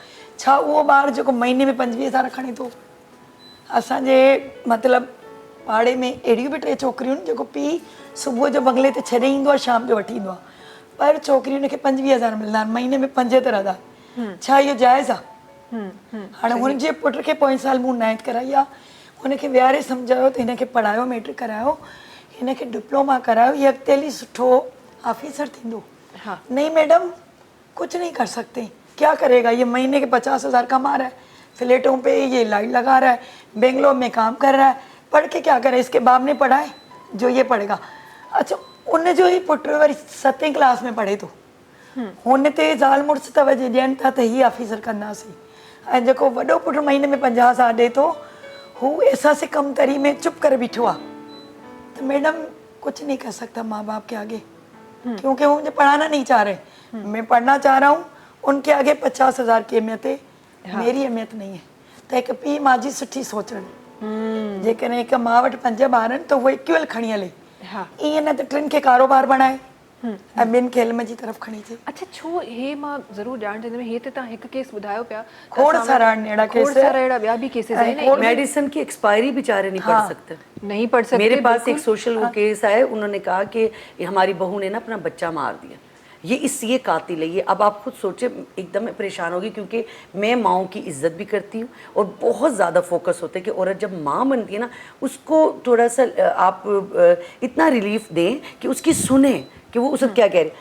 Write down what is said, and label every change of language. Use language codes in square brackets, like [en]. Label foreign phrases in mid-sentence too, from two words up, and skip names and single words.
[sd] छा उहो ॿारु जेको महीने में 25,000 खणे थो? असांजे मतिलबु पाड़े में अहिड़ियूं बि 3 छोकिरियूं आहिनि जेको पीउ सुबुह जो बंगले ते छॾे ईंदो आहे, शाम जो वठी ईंदो आहे, पर छोकिरियुनि खे 25,000 मिलंदा आहिनि, महीने में 5 ते रहंदा। छा इहो जाइज़ आहे? हाणे हुनजे पुट खे पोएं साल मूं 9th कराई आहे, हुनखे विहारे सम्झायो त हिनखे पढ़ायो, मैट्रिक करायो, हिनखे डिप्लोमा करायो, ये अॻिते हली सुठो ऑफिसर थींदो। [ur] نہیں میڈم کچھ نہیں کر سکتے، کیا کرے گا? یہ مہینے کے 50,000 کما رہا ہے، فلیٹوں پہ یہ لائٹ لگا رہا ہے، بنگلور میں کام کر رہا ہے، پڑھ کے کیا کرے? اس کے باپ نے پڑھا ہے جو یہ پڑھے گا. [sd] अच्छा उन जो ही पुट वरी 7वीं क्लास में पढ़े थो, हुन ते ज़ाल मुड़ुस तवजो ॾियनि था त हीअ ऑफिसर कंदासीं, ऐं जेको वॾो पुटु महीने में 50,000 ॾिए थो हू एहसास कमतरी में चुप करे बीठो आहे। [ur] تو میڈم کچھ نہیں کر سکتا ماں باپ کے آگے، کیونکہ وہ مجھے پڑھانا نہیں چاہ رہے، میں پڑھنا چاہ رہا ہوں، ان کے آگے 50,000 کی اہمیت ہے، میری اہمیت نہیں ہے. [sd] तो एक पीउ माउ जी सुठी सोचणु, जेकॾहिं हिकु माउ वटि 5 ॿार आहिनि त उहो इक्वल खणी हले, ईअं न त 3 खे कारोबार बणाए ऐं ॿिनि खे इल्म जी तरफ़ खणी अचे। अच्छा छो हे मां ज़रूरु ॼाणणु चाहींदमि, हे त तव्हां हिकु केस ॿुधायो पिया, खोड़ सारा अहिड़ा केस, खोड़ सारा अहिड़ा ॿिया बि केसेस आहिनि। [ur] میڈیسن کی ایکسپائری بے چارے نہیں پڑھ سکتے, نہیں پڑھ سکتے. میرے پاس ایک سوشل وہ کیس ہے، انہوں نے کہا کہ ہماری بہو نے نا اپنا بچہ مار دیا، یہ قاتل ہے یہ. اب آپ خود سوچے، ایک دم پریشان ہوگی، کیونکہ میں ماؤں کی عزت بھی کرتی ہوں اور بہت زیادہ فوکس ہوتا ہے کہ عورت جب ماں بنتی ہے نا اس کو تھوڑا سا آپ اتنا ریلیف دیں کہ اس کی سنے کہ وہ اس کو کیا کہہ رہے.